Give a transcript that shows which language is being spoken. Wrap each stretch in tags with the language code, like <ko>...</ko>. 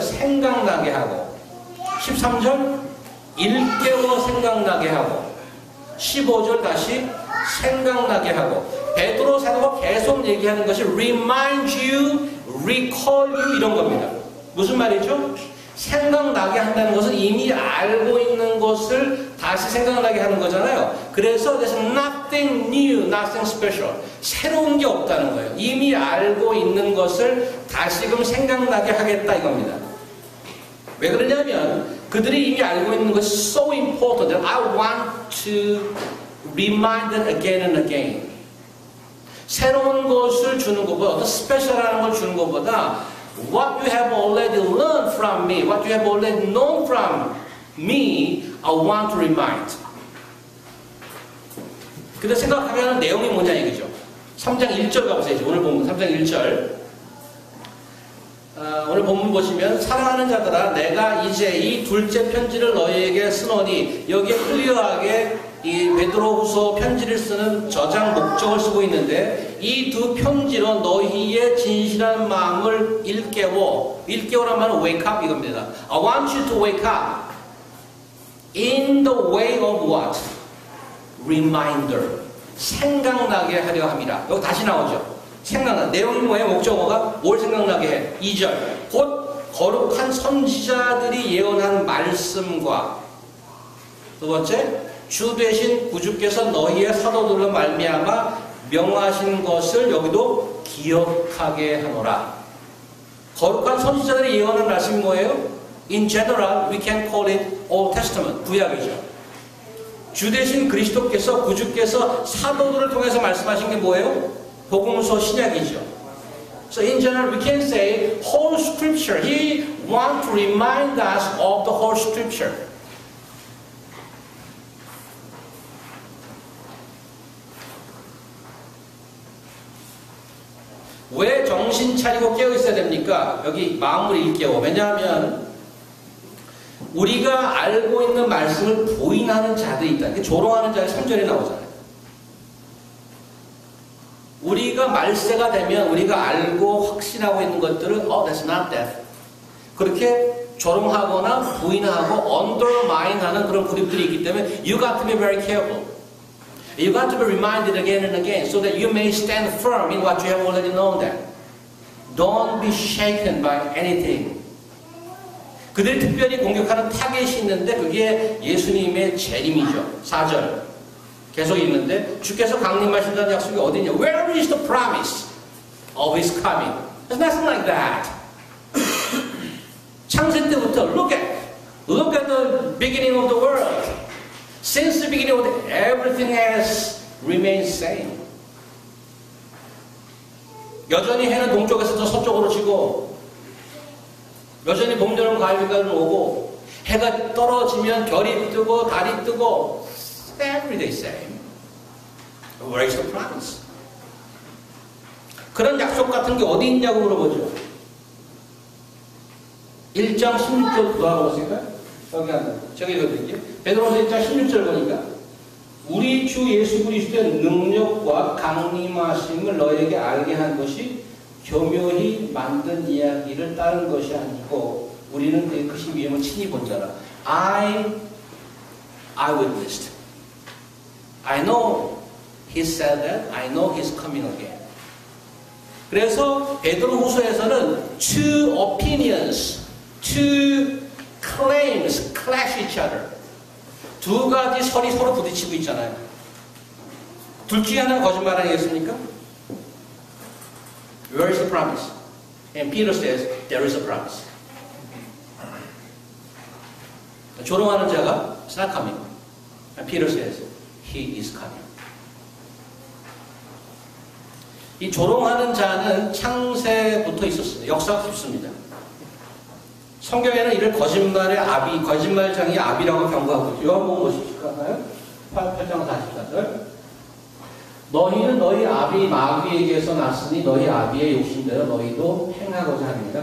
<ko>생각나게 하고 13절 일깨워 생각나게 하고 15절 다시 생각나게 하고 베드로 사도가 계속 얘기하는 것이</ko> <en>remind you, recall you</en> <ko>이런 겁니다. 무슨 말이죠? 생각나게 한다는 것은 이미 알고 있는 것을 다시 생각나게 하는 거잖아요. 그래서</ko> <en>there's nothing new, nothing special.</en> <ko>새로운 게 없다는 거예요. 이미 알고 있는 것을 다시금 생각나게 하겠다 이겁니다. 왜 그러냐면 그들이 이미 알고 있는 것이</ko> <en>so important that I want to remind them again and again.</en> <ko>새로운 것을 주는 것보다</ko> <en>어떤 스페셜한 걸 주는 것보다 what you have already learned from me, what you have already known from me, I want to remind.</en> <ko>근데 생각하게 하는 내용이 뭐냐 이거죠. 3장 1절 가보세요. 오늘 본문 3장 1절. 오늘 본문 보시면 사랑하는 자들아 내가 이제 이 둘째 편지를 너희에게 쓰노니 여기에 클리어하게 이 베드로후서 편지를 쓰는 저장 목적을 쓰고 있는데 이 두 편지로 너희의 진실한 마음을 일깨워란 말은</ko> <en>wake up</en> <ko>이겁니다.</ko> <en>I want you to wake up in the way of what?</en> <ko>Reminder. 생각나게 하려 함이라. 여기 다시 나오죠. 내용이 뭐예요? 목적어가 뭘 생각나게 해? 2절. 곧 거룩한 선지자들이 예언한 말씀과 두 번째, 주 되신 구주께서 너희의 사도들로 말미암아 명하신 것을 여기도 기억하게 하노라. 거룩한 선지자들이 예언한 말씀이 뭐예요?</ko> <en>In general, we can call it Old Testament,</en> <ko>구약이죠. 주 되신 그리스도께서 구주께서 사도들을 통해서 말씀하신 게 뭐예요? 복음서 신약이죠.</ko> <en>So in general, we can say whole Scripture. He wants to remind us of the whole Scripture.</en> <ko>왜 정신 차리고 깨어 있어야 됩니까? 여기 마음을 일깨워. 왜냐하면 우리가 알고 있는 말씀을 부인하는 자들이 있다. 조롱하는 자의 3절에 나오잖아요. 우리가 말세가 되면 우리가 알고 확신하고 있는 것들은</ko> <en>that's not that.</en> <ko>그렇게 조롱하거나 부인하고 undermine하는 그런 그룹들이 있기 때문에</ko> <en>you got to be very careful. You got to be reminded again and again so that you may stand firm in what you have already known that. Don't be shaken by anything.</en> <ko>그들이 특별히 공격하는 타겟이 있는데 그게 예수님의 재림이죠. 4절 계속 있는데 주께서 강림하신다는 약속이 어디냐?</ko> <en>Where is the promise of His coming? There's nothing like that.</en> <ko>창세 때부터</ko> <en>look at the beginning of the world. Since the beginning of the world, everything has remained same.</en> <ko>여전히 해는 동쪽에서 서쪽으로 지고 여전히 봄, 여름, 가을, 겨울은 오고 해가 떨어지면 별이 뜨고 달이 뜨고</ko> <en>every day same. Where is the promise?</en> <ko>그런 약속 같은 게 어디 있냐고 물어보죠. 1장 16절 구하고 보실까요? 여기 한다. 제가 읽어드릴게요. 베드로서 1장 16절 보니까 우리 주 예수 그리스도의 능력과 강림하심을 너에게 알게 한 것이 교묘히 만든 이야기를 따른 것이 아니고 우리는 그 크신 위엄을 친히 본 자라.</ko> <en>I witnessed. I know he said that. I know he's coming again.</en> <ko>그래서 베드로후서에서는</ko> <en>two opinions, two claims clash each other.</en> <ko>두 가지 설이 서로 부딪히고 있잖아요. 둘 중에 하나는 거짓말 아니겠습니까?</ko> <en>Where is the promise? And Peter says, there is a promise.</en> <ko>조롱하는 자가</ko> <en>is not coming. And Peter says, he is coming.</en> <ko>이 조롱하는 자는 창세부터 있었습니다. 역사가 깊습니다. 성경에는 이를 거짓말의 아비, 거짓말장이 아비라고 경고하고 있죠. 요한복음 보실까요? 8장 44절. 너희는 너희 아비 마귀에게서 났으니 너희 아비의 욕심대로 너희도 행하고자 합니다.</ko>